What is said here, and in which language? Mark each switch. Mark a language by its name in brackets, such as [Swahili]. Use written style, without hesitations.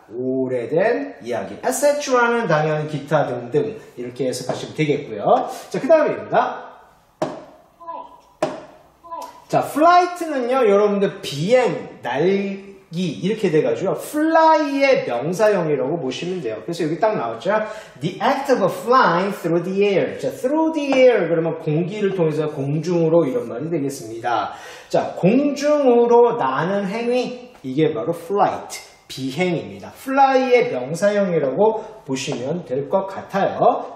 [Korean] 오래된 이야기. etc라는 당연히 기타 등등 이렇게 해석하시면 되겠고요. 자, 그 다음입니다. 자, flight는요, 여러분들 비행, 날기 이렇게 돼가지고 fly의 명사형이라고 보시면 돼요. 그래서 여기 딱 나왔죠. [English] The act of flying through the air. [Korean] 자, [English] through the air [Korean] 그러면 공기를 통해서 공중으로 이런 말이 되겠습니다. 자, 공중으로 나는 행위 이게 바로 flight, 비행입니다. fly의 명사형이라고 보시면 될 것 같아요.